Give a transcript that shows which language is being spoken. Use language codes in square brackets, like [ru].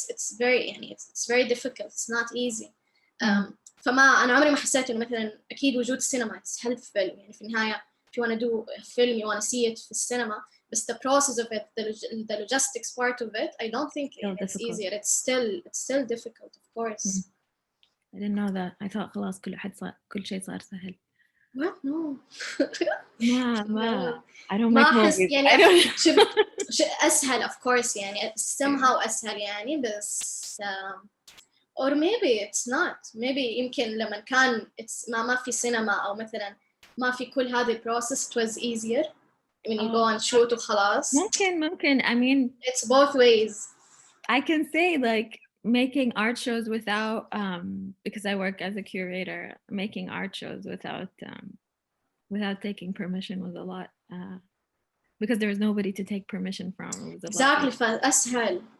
[en] It's very يعني it's very difficult. It's not easy. [ar] فما أنا عمري ما حسيت إنه مثلاً أكيد وجود السينما [en] it's helpful [ar] يعني في النهاية [en] if you want to do a film you want to see it [ar] في السينما بس [en] the process of it the logistics part of it I don't think it's easier. It's still difficult of course. I didn't know that. I thought [ar] خلاص كل شيء صار سهل. [en] What? No. ما I don't make movies. [ar] يعني [en] I don't. [ar] أسهل [en] of course يعني somehow أسهل [ar] يعني بس [en] or maybe it's not. [ar] Maybe يمكن لما كان ما في سينما أو مثلا ما في كل هذه [en] process it was easier when you go and shoot [ar] وخلاص. ممكن. [en] I mean it's both ways. I can say like making art shows without because I work as a curator, making art shows without taking permission was a lot because there was nobody to take permission from. It was exactly [ar] فأسهل.